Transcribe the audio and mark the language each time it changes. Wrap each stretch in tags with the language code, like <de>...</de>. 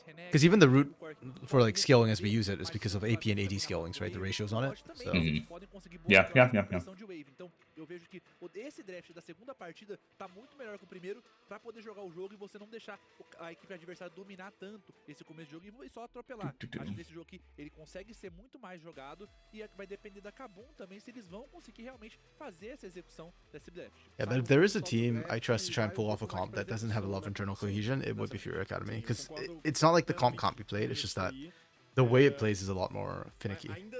<en>Because even the route for like scaling as we use it is because of AP and AD scalings, right? The ratios on it. So. Yeah.</en> <pt>Eu vejo que esse draft da segunda partida tá muito melhor que o primeiro pra poder jogar o jogo e você não deixar a equipe adversária dominar tanto esse começo de jogo e só atropelar. Acho que nesse jogo aqui ele consegue ser muito mais jogado e vai depender da KBM também se eles vão conseguir realmente fazer essa execução desse draft.</pt> <en>Yeah, but if there is a team I trust to try and pull off a comp that doesn't have a lot of internal cohesion, it would be FUR.A Academy. Because it's not like the comp can't be played, it's just that the way it plays is a lot more finicky.</en>